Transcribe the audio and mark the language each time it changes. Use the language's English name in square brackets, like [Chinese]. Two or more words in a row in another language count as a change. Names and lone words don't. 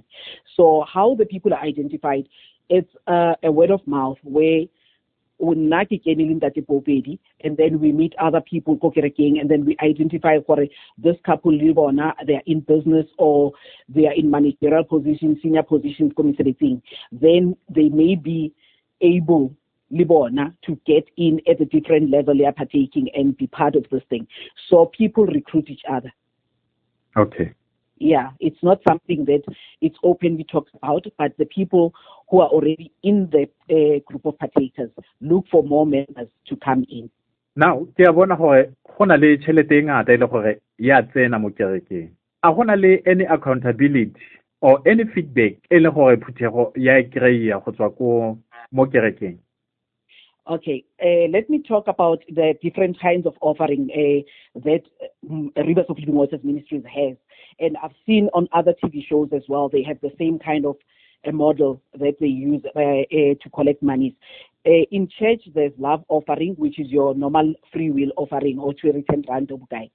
[English] So how the people are identified, it's a word of mouth where and then we meet other people, and then we identify this couple, they are in business or they are in managerial positions, senior positions, then they may be able to get in at a different level they are partaking and be part of this thing. So people recruit each other. Okay. Yeah, it's not something that it's openly talked about, but the people who are already in the group of partakers look for more members to come in. Now, [Tswana] ke a bona gore go na le tšhelete e ngata ile gore ya tsena mo kerekeng. A go na le [English] any accountability or any feedback [Tswana] e le gore phuthego ya kry-a go tswa ko mo kerekeng? [English] Okay, let me talk about the different kinds of offering that Rivers of Living Waters Ministries has. And I've seen on other TV shows as well, they have the same kind of a model that they use to collect monies. In church, there's love offering, which is your normal free will offering, or to return random guy.